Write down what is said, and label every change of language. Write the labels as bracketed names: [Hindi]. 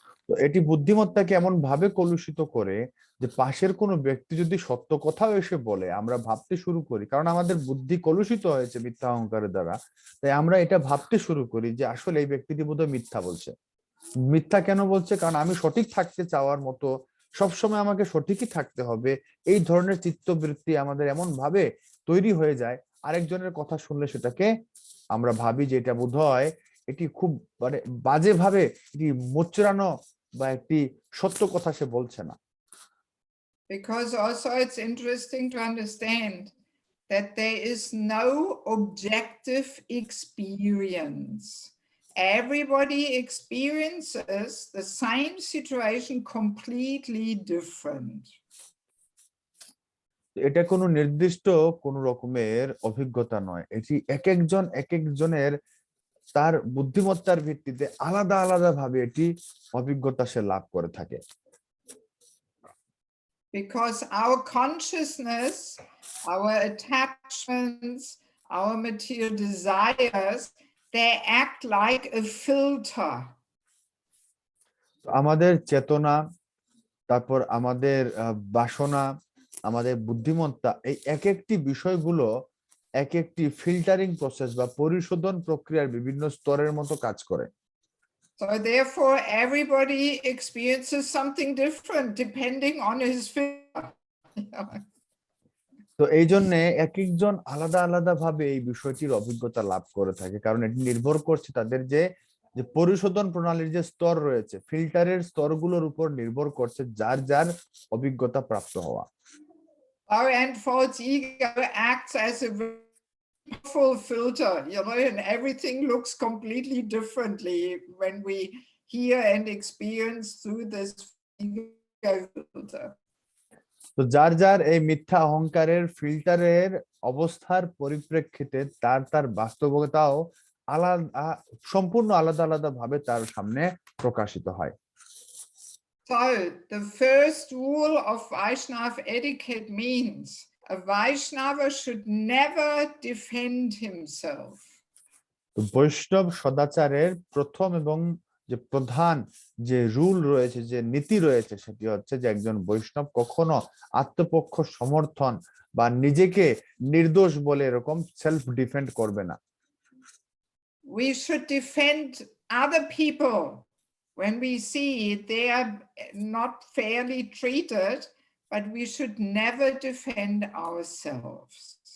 [Bangla] তো এটি বুদ্ধিমত্তাকে এমন ভাবে কলুষিত করে যে পাশের কোনো ব্যক্তি যদি সত্য কথাও এসে বলে, আমরা ভাবতে শুরু করি, কারণ আমাদের বুদ্ধি কলুষিত হয়েছে মিথ্যা অহংকারের দ্বারা, তাই আমরা এটা ভাবতে শুরু করি যে আসলে এই ব্যক্তিটি বোধহয় মিথ্যা বলছে। মিথ্যা কেন বলছে? কারণ আমি সঠিক থাকতে চাওয়ার মতো সবসময় আমাকে সঠিকই থাকতে হবে, এই ধরনের চিত্তবৃত্তি আমাদের এমন ভাবে তৈরি হয়ে যায়, আরেকজনের কথা শুনলে সেটাকে আমরা ভাবি যে এটা বোধহয় এটি খুব মানে বাজে ভাবে এটি মোচড়ানো বা একটি সত্য কথা সে বলছে না। [English] Because also it's interesting to understand that there is no objective experience. Everybody experiences the same situation completely different. [Bangla] এটা কোনো নির্দিষ্ট কোন রকমের অভিজ্ঞতা নয়, এটি এক একজনের তার বুদ্ধিমত্তার ভিত্তিতে আলাদা আলাদা ভাবে এটি অভিজ্ঞতা সে লাভ করে থাকে। [English] Because our consciousness, our attachments, our material desires, they act like a filter. [Bangla] আমাদের চেতনা, তারপর আমাদের বাসনা, আমাদের বুদ্ধিমত্তা, এই এক একটি বিষয়গুলো এক একটি ফিল্টারিং প্রসেস বা পরিশোধন প্রক্রিয়ার বিভিন্ন স্তরের মতো কাজ করে। [English] So therefore, everybody experiences something different depending on his filter. [Bangla] তো এই জন্য এক একজন আলাদা আলাদা ভাবে এই বিষয়টির অভিজ্ঞতা লাভ করে থাকে, কারণ এটি নির্ভর করছে তাদের যে পরিশোধন প্রণালীর যে স্তর রয়েছে, ফিল্টারের স্তরগুলোর উপর নির্ভর করছে যার যার অভিজ্ঞতা প্রাপ্ত হওয়া। [English] And false ego acts as a full filter, and everything looks completely differently when we hear and experience through this ego filter. [Bangla] তো যার যার এই মিথ্যা অহংকারের ফিল্টারের অবস্থার পরিপ্রেক্ষিতে তার তার বাস্তবতাও আলাদা, সম্পূর্ণ আলাদা আলাদা ভাবে তার সামনে প্রকাশিত হয়। [English] So the first rule of Vaishnava etiquette means a Vaishnava should never defend himself. [Bangla] তো বৈষ্ণব সদাচারের প্রথম এবং যে প্রধান যে রুল রয়েছে, যে নীতি রয়েছে, সেটি হচ্ছে যে একজন বৈষ্ণব কখনো আত্মপক্ষ সমর্থন বা নিজেকে নির্দোষ বলে এরকম [English] self defend [Bangla] করবে না। [English] We should defend other people when we see they are not fairly treated, but we should never defend ourselves.